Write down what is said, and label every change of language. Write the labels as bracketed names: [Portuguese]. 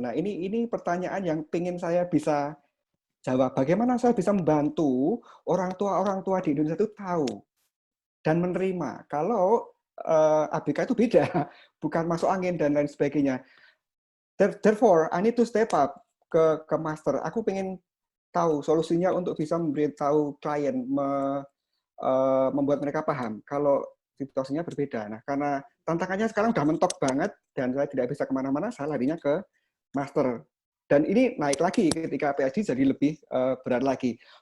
[Indonesian] Nah, ini pertanyaan yang ingin saya bisa jawab. Bagaimana saya bisa membantu orang tua di Indonesia itu tahu dan menerima kalau ABK itu beda, bukan masuk angin dan lain sebagainya. [English] Therefore, I need to step up ke master. [Indonesian] Aku pengen tahu solusinya untuk bisa memberitahu klien, membuat mereka paham kalau situasinya berbeda. Nah, karena tantangannya sekarang udah mentok banget dan saya tidak bisa kemana-mana, saya larinya ke master. Dan ini naik lagi ketika PhD jadi lebih berat lagi.